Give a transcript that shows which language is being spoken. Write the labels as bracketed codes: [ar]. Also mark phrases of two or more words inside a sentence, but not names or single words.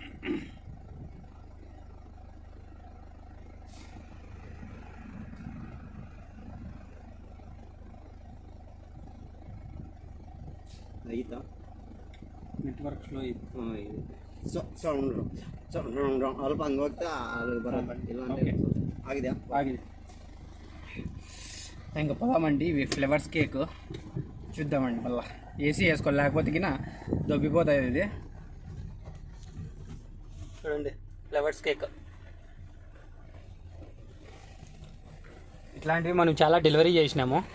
[kn] ಆಯ್ತಾ? [en] network slow [kn] ಇದೆ. ಸೌಂಡ್ ಅಲ್ಪ ಹಂಗೆ ಹೋಗ್ತಾ ಅಲ್ಲಿ ಬರೋಲ್ಲ. ಆಗಿದೆಯಾ? [te] ఆగింది. ఇంకా పోదామండి. ఇవి [en] flavours cake [te] చూద్దామండి. మళ్ళీ ఏసీ వేసుకోవాలి, లేకపోతే కింద దొబ్బిపోతుంది ఇది. చూడండి [en] flavours cake. [te] ఇట్లాంటివి మనం చాలా డెలివరీ చేసినాము.